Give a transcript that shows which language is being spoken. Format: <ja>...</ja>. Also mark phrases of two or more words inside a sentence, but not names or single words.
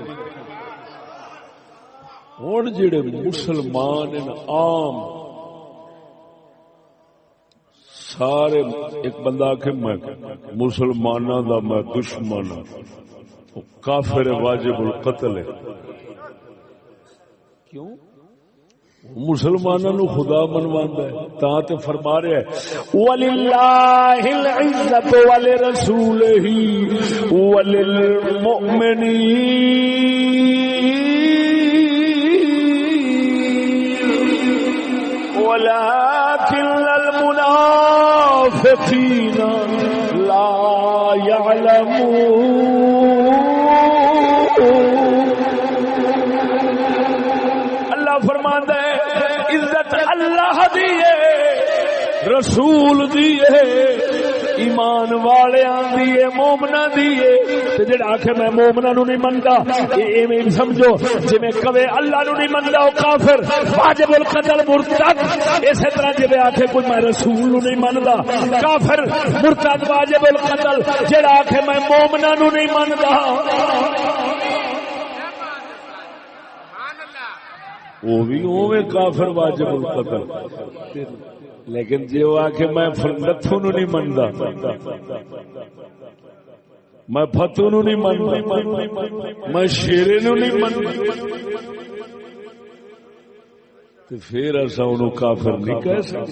<pa>ہوں جڑے مسلمان عام سارے ایک بندہ آخ میں مسلمانوں دا میں دشمن کافر واجب القتل ہے۔ کیوں؟ مسلمانوں نو خدا منواندا ہے تا تے فرما رہا ہے</pa> <ar>وللہ العزت ولرسولہ وللمؤمنین ولكن المنافقین لا يعلمون.</ar> <pa>اللہ فرماندا ہے عزت اللہ دی ہے رسول دی ہے ایمان والیاں دی ہے مومناں دی ہے. تے جڑا آکھے میں مومناں نو نہیں مندا ایویں سمجھو جویں کہے اللہ نو نہیں مندا او کافر واجب القتل مرتد. اسی طرح جویں آکھے کوئی میں رسول نو نہیں مندا کافر مرتد واجب القتل. جڑا آکھے میں مومناں نو نہیں مندا وہ بھی اوویں کافر واجب القتل. لیکن جی وہ آکھے میں نتھو نو نہیں مندا میں فتو نو نہیں مندا میں شیرے نو نہیں مندا تو پھر ایسا انہوں کافر نہیں کہہ سکتے.</pa>